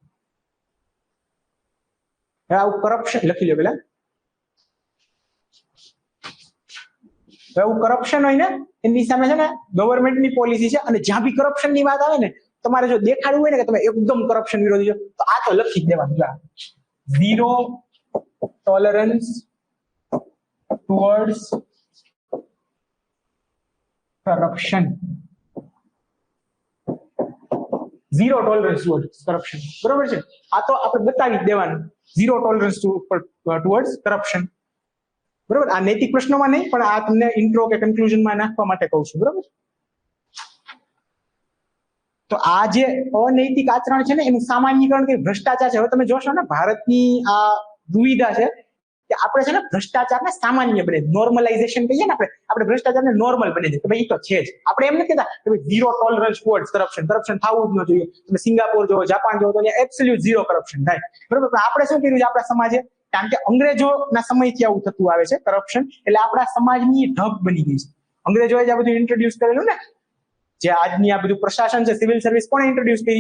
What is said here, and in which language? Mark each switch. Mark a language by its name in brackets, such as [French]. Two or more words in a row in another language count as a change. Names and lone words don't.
[Gujarati] આવું કરપ્શન લખી લો પેલા. આવું કરપ્શન હોય ને એની સામે છે ને ગવર્મેન્ટની પોલિસી છે, અને જ્યાં બી કરપ્શન ની વાત આવે ને તમારે જો દેખાડવું હોય ને કે તમે એકદમ કરપ્શન વિરોધી છો તો આ તો લખી જ દેવાનું. [English] 0 tolerance towards corruption. 0 tolerance towards corruption. [Gujarati] બરોબર છે? આ તો આપણે બતાવી જ દેવાનું. [English] 0 tolerance towards corruption. [Gujarati] બરોબર? આ નૈતિક પ્રશ્નોમાં નહીં, પણ આ તમને ઇન્ટ્રો કે કન્ક્લુઝનમાં નાખવા માટે કહું છું. બરોબર? તો આ જે અનૈતિક આચરણ છે ને એનું સામાન્યીકરણ કે ભ્રષ્ટાચાર છે. હવે તમે જોશો ને ભારતની આ દુવિધા છે કે આપણે છે ને ભ્રષ્ટાચારને સામાન્ય બને, નોર્મલાઇઝેશન કહીએ ને આપણે ભ્રષ્ટાચારને નોર્મલ બની દે કે ભાઈ એ તો છે જ. આપણે એમ નથી કહેતા કે ભાઈ [English] 0 tolerance towards corruption [Gujarati] થવું જ ન જોઈએ. તમે સિંગાપોર જોવો, જાપાન જોવો તો ત્યાં [English] absolute 0 corruption [Gujarati] થાય. બરોબર? પણ આપણે શું કર્યું છે આપણા સમાજે? કારણ કે અંગ્રેજોના સમયથી આવું થતું આવે છે કરપ્શન, એટલે આપણા સમાજની ઢબ બની ગઈ છે. અંગ્રેજોએ જ આ બધું ઇન્ટ્રોડ્યુસ કરેલું ને. જે આજની આ બધું પ્રશાસન છે, [English] civil service [Gujarati] કોણે ઇન્ટ્રોડ્યુસ કરી?